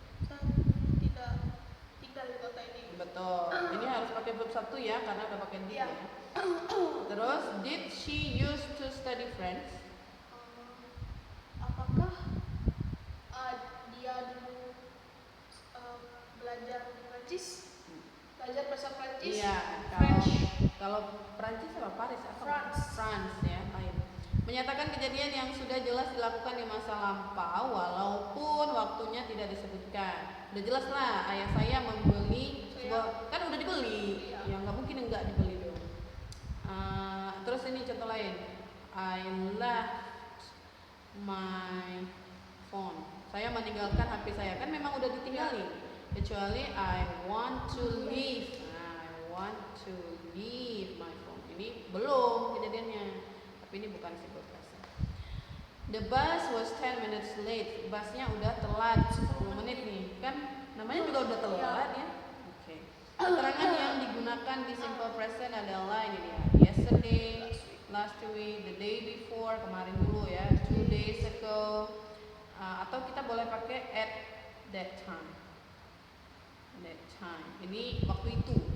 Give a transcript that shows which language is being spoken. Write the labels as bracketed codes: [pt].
[id] saya tidak tinggal di kota ini. Betul. Ini harus pakai verb satu ya karena udah pakai did Iya. ya. [en] Terus, did she used to study French? [id] Apakah dia dulu belajar Prancis? Belajar bahasa Prancis? Iya, [en] French. [id] kalau Prancis apa Paris? Apa? [en] France. [id] France ya, lain. Menyatakan kejadian yang sudah jelas dilakukan di masa lampau walaupun waktunya tidak disebutkan. Udah jelas lah, ayah saya membeli sebuah, kan udah dibeli, Iya. ya nggak mungkin nggak dibeli dong. Terus ini contoh lain, [en] I left my phone. [id] Saya meninggalkan HP saya, kan memang udah ditinggalin. Kecuali [en] I want to leave. I want to leave my phone. [id] Ini belum kejadiannya, tapi ini bukan [en] simple present. The bus was 10 minutes late. [id] Busnya udah telat 10 menit nih. Kan namanya juga udah telat ya. Oke. Keterangan yang digunakan di simple present adalah ini dia. [en] Yesterday, last week, the day before, [id] kemarin dulu ya, [en] 2 days ago. [id] Atau kita boleh pakai [en] at that time. That time. [id] Ini waktu itu.